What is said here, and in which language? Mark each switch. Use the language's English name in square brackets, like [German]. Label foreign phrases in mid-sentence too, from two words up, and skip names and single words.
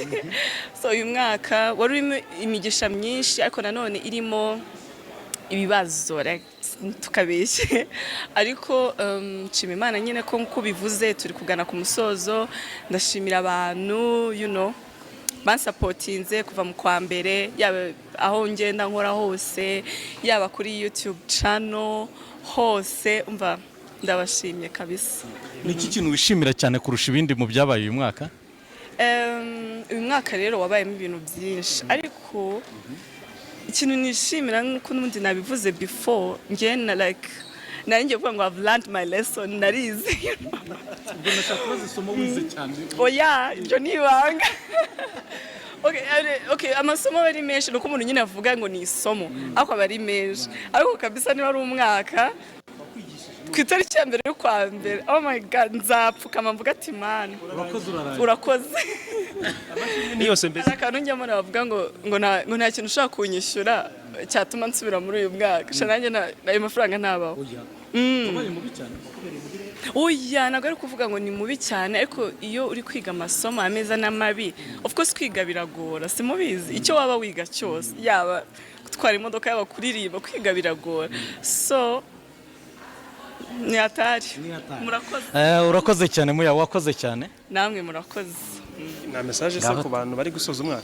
[Kinyarwanda] so uyu mwaka wari urimo imigisha myinshi ariko nanone irimo ibibazo tukabeshye ariko nshima Imana nyine ko nkuko bivuze turi kugana ku musozo ndashimira abantu bansapotinze kuva mu kwa mbere yaba aho ngenda nkora hose yaba kuri YouTube channel hose umva ndabashimye kabisa niki kintu wishimira cyane kurusha ibindi mu byabaye uyu mwaka uyu mwaka rero wabayemo ibintu byinshi ariko ikintu nishimira nkuko n'undi nabivuze before ngena nari kuvuga ngo [English] I've learned my lesson [Kinyarwanda] narize ubwo nashaka kubaza wize cyane oya ibyo nibanga okay amasomo bari menshi nuko umuntu nyine avuga ngo ni isomo ariko bari menshi ariko kabisa niba ari umwaka ku itariki ya mbere y'ukwa mbere [English] oh my god [Kinyarwanda] nzapfukama mvuga ati man urakoze yose mbese akantu njyamo navuga ngo nta kintu ushaka kunyishyura cyatuma nsubira muri uyu mwaka shanange ayo mafaranga ntabaho oya ntabwo ari kuvuga ngo ni mubi cyane ariko iyo uri kwiga amasomo ameza n'amabi [English] of course [Kinyarwanda] kwiga biragora simubizi icyo waba wiga cyose yaba gutwara imodoka yaba kuririmba kwiga biragora so ni atari murakoze urakoze cyane muya wakoze cyane namwe murakoze na message se ku bantu bari gusoza umwaka